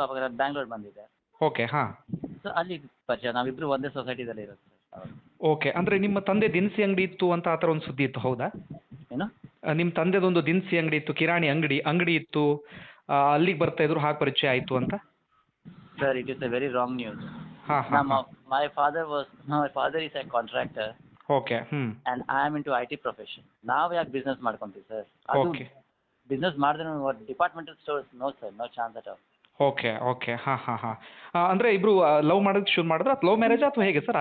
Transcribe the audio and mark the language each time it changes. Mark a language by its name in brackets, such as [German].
[Kannada] ಅವಾಗ ನಾನು ಬ್ಯಾಂಗ್ಳೂರ್ ಬಂದಿದ್ದೆ. ಓಕೆ, ಹಾಂ. ಸೊ ಅಲ್ಲಿ ಪರಿಚಯ. ನಾವಿಬ್ಬರು ಒಂದೇ ಸೊಸೈಟಿದಲ್ಲಿ ಇರೋದು ಸರ್. ಓಕೆ. ಅಂದರೆ ನಿಮ್ಮ ತಂದೆ ದಿನಸಿ ಅಂಗಡಿ ಇತ್ತು ಅಂತ ಆ ಥರ ಒಂದು ಸುದ್ದಿ ಇತ್ತು, ಹೌದಾ? ಏನು? ನಿಮ್ಮ ತಂದೆದೊಂದು ದಿನಸಿ ಅಂಗಡಿ ಇತ್ತು, ಕಿರಾಣಿ ಅಂಗಡಿ ಇತ್ತು, ಅಲ್ಲಿಗೆ ಬರ್ತಾ ಇದ್ರು, ಹಾಗೆ ಪರಿಚಯ ಆಯಿತು ಅಂತ? [English] Sir, it is a very wrong news. ಹಾಂ. My father is a contractor. Okay. And I am into IT profession. [Kannada] ನಾವು ಯಾಕೆ ಬಿಸ್ನೆಸ್ ಮಾಡ್ಕೊಂತೀವಿ ಸರ್? ಅದು ಓಕೆ. ಬಿಸ್ನೆಸ್ ಮಾಡಿದ್ರೆ departmental stores [English] No sir, no chance at all. Okay. ಹಾಂ. [Kannada] ಅಂದರೆ ಇಬ್ಬರು love ಮಾಡೋದು ಶುರು ಮಾಡಿದ್ರೆ ಅದು ಲವ್ ಮ್ಯಾರೇಜ್ ಅಥವಾ ಹೇಗೆ ಸರ್?